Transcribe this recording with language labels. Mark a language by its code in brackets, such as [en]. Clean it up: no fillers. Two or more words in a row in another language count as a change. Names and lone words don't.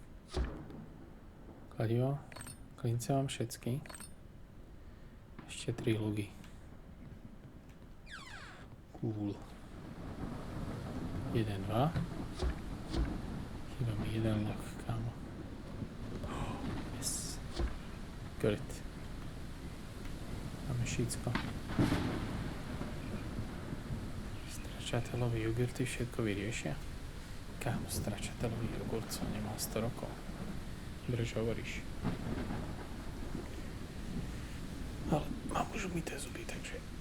[sk] Kladivo. Klince mám všetky. Ešte 3 lugy. Cool. 1, 2. Chýba mi 1 luk, kámo. [en] Yes. Got it. [sk] Máme šícko. Stračatelový jogurty všetko vyriešia. Kámo, stračatelový jogurt som nemal 100 rokov. Brž hovoríš. Ale mám už umyté zuby, takže...